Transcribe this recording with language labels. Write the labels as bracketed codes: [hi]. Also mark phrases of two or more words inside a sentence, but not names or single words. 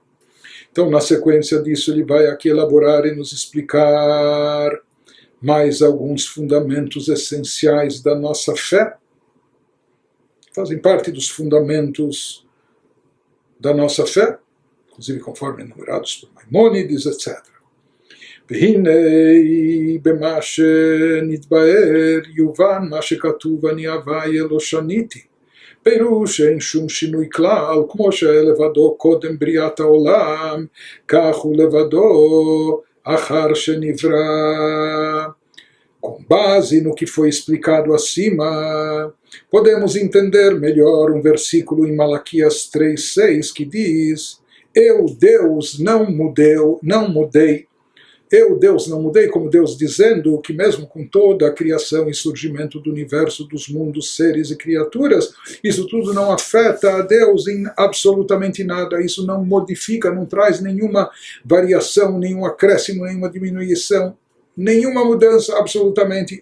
[pt] Então, na sequência disso, ele vai aqui elaborar e nos explicar mais alguns fundamentos essenciais da nossa fé, fazem parte dos fundamentos da nossa fé, inclusive conforme enumerados por Maimônides, etc. [he] והנה במה שנתבאר יובן מה שכתוב אני הווי לא שניתי. פירוש אין שום שינוי כלל, כמו שלבדו קודם בריאת העולם, כך הוא לבדו אחר שנברא. [pt] Com base no que foi explicado acima, podemos entender melhor um versículo em Malaquias 3:6 que diz: Eu, Deus, não mudei. Eu, Deus, não mudei, como Deus dizendo que mesmo com toda a criação e surgimento do universo, dos mundos, seres e criaturas, isso tudo não afeta a Deus em absolutamente nada, isso não modifica, não traz nenhuma variação, nenhum acréscimo, nenhuma diminuição, nenhuma mudança, absolutamente.